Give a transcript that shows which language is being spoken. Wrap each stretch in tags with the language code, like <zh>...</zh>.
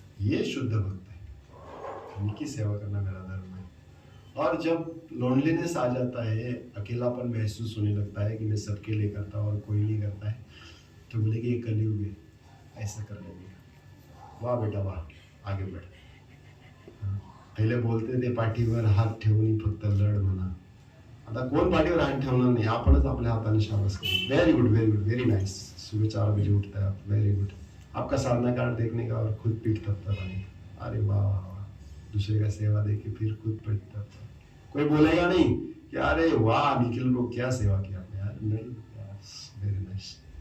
<hi>ये शुद्ध भक्त है, इनकी सेवा करना मेरा धर्म है। और जब लोनलीनेस आ जाता है, अकेलापन महसूस होने लगता है कि मैं सबके लिए करता हूँ और कोई नहीं करता है, तो बोले कि ये कलयुग है, ऐसा कर लेंगे। वाह बेटा वाह, आगे बढ़।</hi> <mr>पहिले बोलते ते पाठीवर हात ठेवून फक्त लढ म्हणा, आता कोण पाठीवर हात ठेवणार नाही, आपणच आपल्या हाताने शाबास करू।</mr> <hi>Very good, very good, very nice. सुबह 4 बजे उठता है आप, वेरी गुड। आपका साधना कार्ड देखने का और खुद पीठ थपथपाने, अरे वाह वाह वाह। दूसरे का सेवा देके फिर खुद पीठ थपथपाने। कोई बोलेगा नहीं कि अरे वाह निखिल को क्या सेवा किया आपने यार, नहीं, वेरी नाइस।</hi>